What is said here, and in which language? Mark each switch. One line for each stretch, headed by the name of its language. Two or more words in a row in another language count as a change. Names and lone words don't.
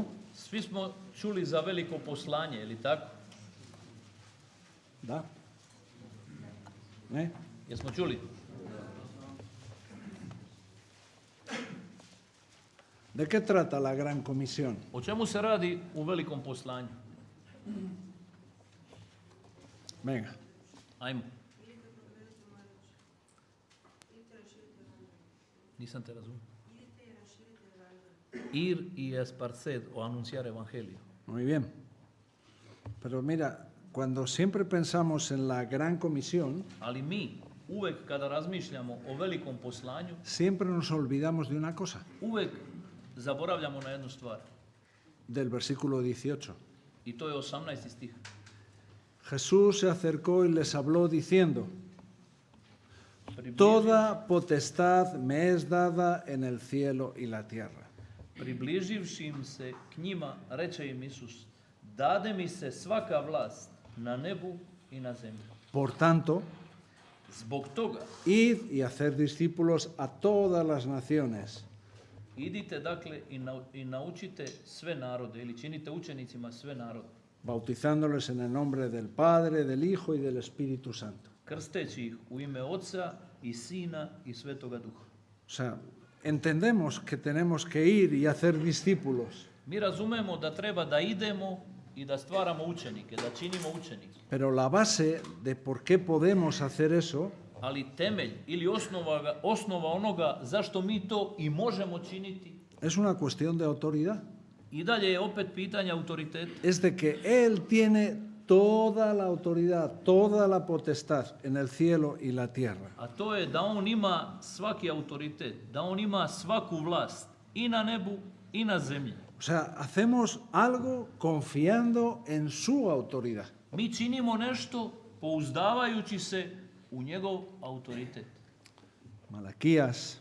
Serbian: Svi smo čuli za veliko poslanje, ili tako? ¿Da? ¿Eh? Jesmo čuli?
Spanish: ¿De qué trata la gran comisión?
Serbian: O čemu se radi u velikom poslanju?
Spanish: Venga.
Serbian: Ajmo. Nisam te razumio.
Spanish: Ir y esparced o anunciar evangelio. Muy bien. Pero mira, cuando siempre pensamos en la gran comisión,
Serbian: Ali mi uvek kada razmišljamo o velikom poslanju,
Spanish: siempre nos olvidamos de una cosa,
Serbian: uvek zaboravljamo na jednu stvar.
Spanish: del versículo 18.
Serbian: I to je 18. stih.
Spanish: Jesús se acercó y les habló diciendo: Toda potestad me es dada en el cielo y la tierra.
Serbian: Približivši im se k njima, reče im Isus, dade mi se svaka vlast na nebu i na zemlji.
Spanish: Por tanto,
Serbian: Zbog toga,
Spanish: id y hacer discípulos a todas las naciones,
Serbian: idite dakle i naučite sve narode ili činite učenicima sve narode,
Spanish: bautizándoles en el nombre del Padre, del Hijo y del Espíritu Santo.
Serbian: krsteći ih u ime Oca i Sina i Svetoga Duha.
Spanish: O sea, entendemos que tenemos que ir y hacer discípulos,
Serbian: Mi razumemo da treba da idemo i da stvaramo učenike, da činimo učenike.
Spanish: pero la base de por qué podemos hacer eso
Serbian: Ali temelj ili osnova onoga zašto mi to i možemo činiti,
Spanish: es una cuestión de autoridad.
Serbian: i dalje je opet pitanje autoriteta.
Spanish: Es de que Él tiene toda la autoridad, toda la potestad en el cielo y la tierra.
Serbian: A to je da on ima svaki autoritet, da on ima svaku vlast i na nebu i na zemlji.
Spanish: O sea, hacemos algo confiando en su autoridad.
Serbian: Mi činimo nešto pouzdavajući se u njegov autoritet.
Spanish: Malaquías,